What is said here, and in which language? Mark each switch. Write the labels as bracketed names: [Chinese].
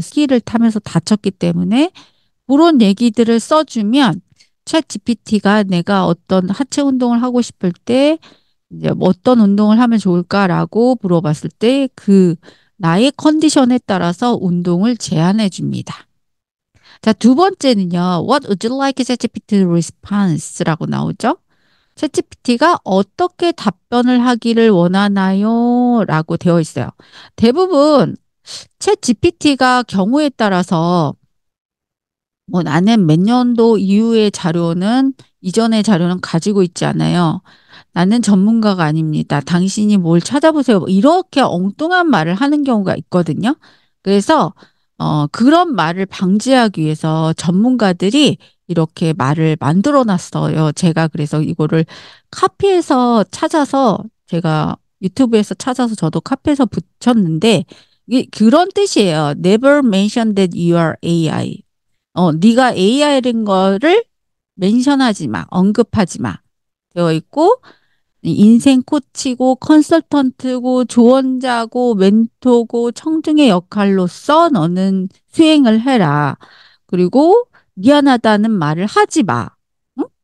[Korean] 스키를 타면서 다쳤기 때문에 그런 얘기들을 써주면 챗 GPT가 내가 어떤 하체 운동을 하고 싶을 때 이제 어떤 운동을 하면 좋을까라고 물어봤을 때 나의 컨디션에 따라서 운동을 제안해 줍니다. 자, 두 번째는요. [English] What would you like ChatGPT response라고 [Korean] 나오죠? 챗GPT가 어떻게 답변을 하기를 원하나요? 라고 되어 있어요. 대부분 챗GPT가 경우에 따라서 뭐 나는 몇 년도 이전의 자료는 가지고 있지 않아요. 나는 전문가가 아닙니다. 당신이 뭘 찾아보세요. 이렇게 엉뚱한 말을 하는 경우가 있거든요. 그래서 그런 말을 방지하기 위해서 전문가들이 이렇게 말을 만들어 놨어요. 제가 그래서 이거를 카피해서 찾아서 제가 유튜브에서 찾아서 저도 카피해서 붙였는데 그런 뜻이에요. [English] Never mention that you are AI. [Korean] 네가 AI인 거를 멘션하지 마, 언급하지 마. 되어 있고 인생 코치고 컨설턴트고 조언자고 멘토고 청중의 역할로서 너는 수행을 해라. 그리고 미안하다는 말을 하지 마. 응?